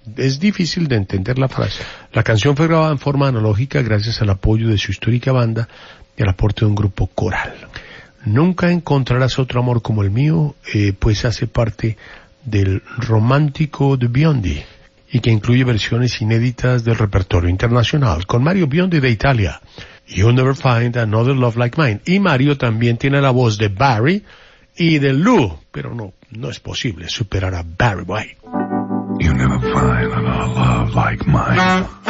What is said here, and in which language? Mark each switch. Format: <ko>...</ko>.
<es>Es difícil de entender la frase. La canción fue grabada en forma analógica gracias al apoyo de su histórica banda y al aporte de un grupo coral. Nunca encontrarás otro amor como el mío, pues hace parte del romántico de Biondi y que incluye versiones inéditas del repertorio internacional con Mario Biondi de Italia.</es> <en>You'll never find another love like mine.</en> <es>Y Mario también tiene la voz de Barry y de Lou, pero no es posible superar a Barry White.</es> <en>You never find another love like mine.</en>